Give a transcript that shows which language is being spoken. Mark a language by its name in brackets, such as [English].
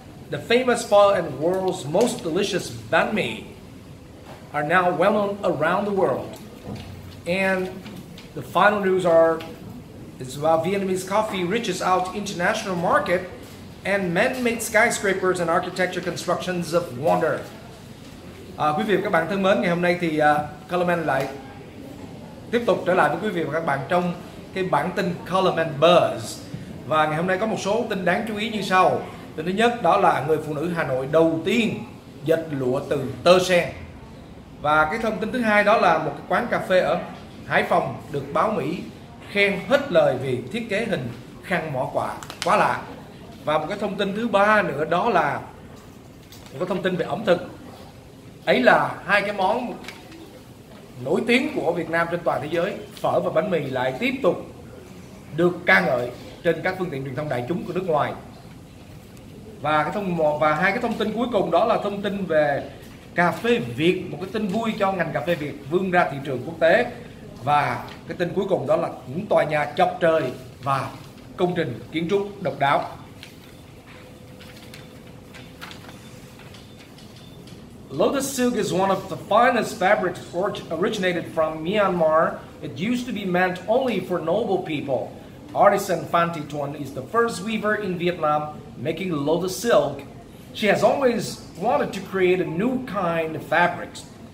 [English] The famous pho and world's most delicious banh mi are now well known around the world. And the final news is about Vietnamese coffee reaches out international market and man-made skyscrapers and architecture constructions of wonder. [Vietnamese] Quý vị và các bạn thân mến, ngày hôm nay thì Column and lại tiếp tục trở lại với quý vị và các bạn trong cái bản tin Column and Buzz. Và ngày hôm nay có một số tin đáng chú ý như sau. Tin thứ nhất đó là người phụ nữ Hà Nội đầu tiên dệt lụa từ tơ sen. Và cái thông tin thứ hai đó là một cái quán cà phê ở Hải Phòng được báo Mỹ khen hết lời vì thiết kế hình khăn mỏ quạ quá lạ. Và một cái thông tin thứ ba nữa đó là một cái thông tin về ẩm thực. Ấy là hai cái món nổi tiếng của Việt Nam trên toàn thế giới, phở và bánh mì lại tiếp tục được ca ngợi trên các phương tiện truyền thông đại chúng của nước ngoài. Và hai cái thông tin cuối cùng đó là thông tin về cà phê Việt, một cái tin vui cho ngành cà phê Việt vươn ra thị trường quốc tế. Và cái tin cuối cùng đó là những tòa nhà chọc trời và công trình kiến trúc độc đáo. [English] Lotus silk is one of the finest fabrics originated from Myanmar. It used to be meant only for noble people. Artisan Phan Thị Thuần is the first weaver in Vietnam making lotus silk. She has always wanted to create a new kind of fabrics.